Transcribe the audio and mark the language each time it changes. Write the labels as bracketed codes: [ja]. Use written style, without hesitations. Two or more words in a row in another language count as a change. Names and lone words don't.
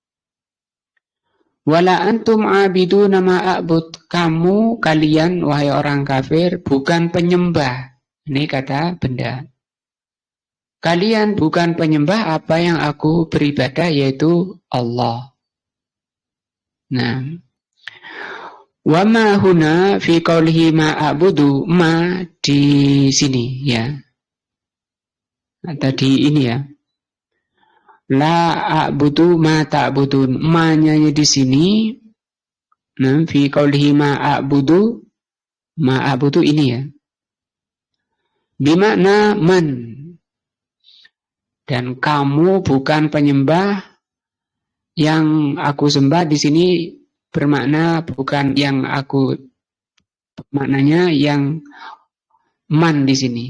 [ar] ولا أنتم عابدون ما أعبد, [id] kalian wahai orang kafir bukan penyembah. Ini kata benda. Kalian bukan penyembah apa yang aku beribadah, yaitu Allah. Nah, [ar] وما هنا في قوله ما أعبد, ma [id] di sini ya. Tadi ini ya. [ar] لا أعبد ما تعبدون, [id] ma-nya di sini. Nah, [ar] في قوله ما أعبد [id] ini ya. [ar] بمعنى من. [id] Dan kamu bukan penyembah. Yang aku sembah di sini bermakna bukan yang aku, maknanya yang man di sini.